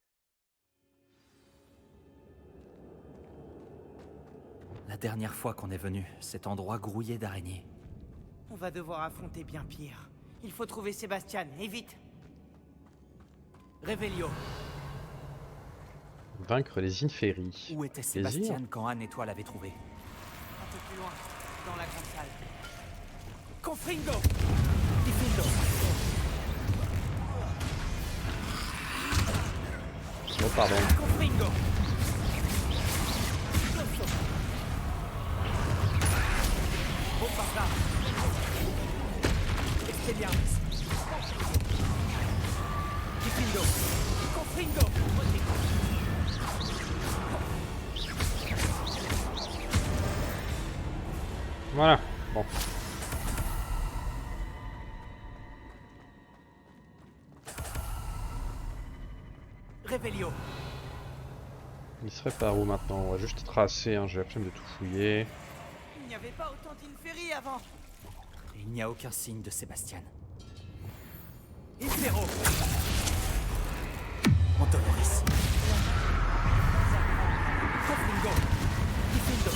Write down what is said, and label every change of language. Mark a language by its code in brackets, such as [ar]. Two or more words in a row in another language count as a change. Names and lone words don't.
[fr] La dernière fois qu'on est venu, cet endroit grouillait d'araignées. On va devoir affronter bien pire. Il faut trouver Sébastien, et vite. Révélio. Vaincre les inféries. Où était Plaisir. Sébastien quand Anne et toi l'avez trouvé? Un peu plus loin, dans la grande salle. Confringo. Diffindo. Oh, pardon. Confringo. Bombarda. Expelliarmus. Diffindo. Confringo. Voilà. Bon. Révélio. Il serait par où maintenant? On va juste tracer, hein. J'ai la flemme de tout fouiller. Il n'y avait pas autant d'inféries avant. Et il n'y a aucun signe de Sébastien. Infero. Antoloris. Confringo. Diffindo.